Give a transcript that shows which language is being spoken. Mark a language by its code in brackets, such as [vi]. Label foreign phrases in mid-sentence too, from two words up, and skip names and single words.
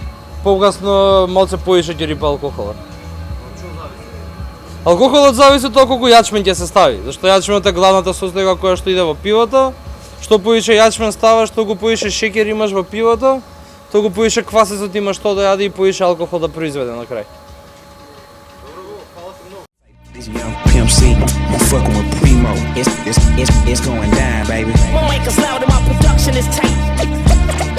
[mk] Покасно малце поише ќе рипа алкохола. Алкохолот зависи од тоа колку јачмен ќе се стави, зашто јачменот е главната состојка која што иде во пивото. Што поише јачмен ставаш, толку поише шеќер имаш во пивото, толку поише квасецот имаш што да јаде и поише алкохол да произведе на крај. Добро, [en] baby. You fucking with Primo. It's going down, baby. My mic is loud and my production is tight.